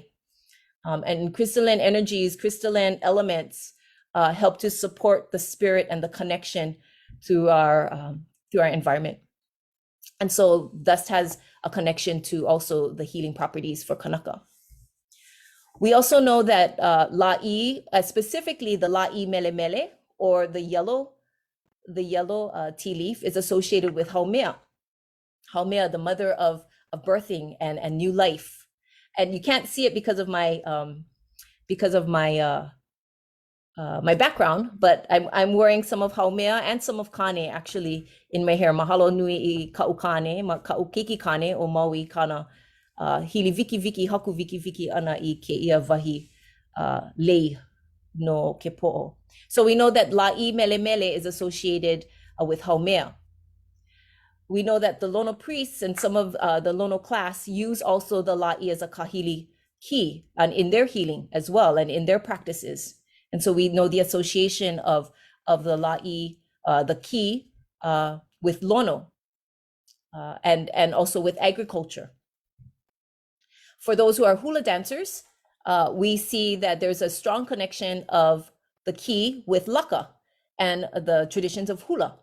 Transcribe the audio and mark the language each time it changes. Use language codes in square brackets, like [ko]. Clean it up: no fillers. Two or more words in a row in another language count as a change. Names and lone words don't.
[en] And crystalline energies, crystalline elements help to support the spirit and the connection to our environment. And so thus has a connection to also the healing properties for Kanaka. We also know that la'i, specifically the [haw] la'i mele mele, [en] or the yellow tea leaf, is associated with haumea, the mother of birthing and new life. And you can't see it because of my my background, but I'm wearing some of haumea and some of kane actually in my hair. [haw] Mahalo nui I ka'u kane, ka'u kiki kane o Maui kana hili viki haku viki ana I ke ia wahi lei no ke po'o. [en] So we know that [haw] la'i mele mele [en] is associated with haumea. We know that the Lono priests and some of the Lono class use also the la'i as a [haw] kahili ki, [en] and in their healing as well and in their practices. And so we know the association of the la'i, the ki, with Lono, and also with agriculture. For those who are hula dancers, we see that there's a strong connection of the ki with laka and the traditions of hula.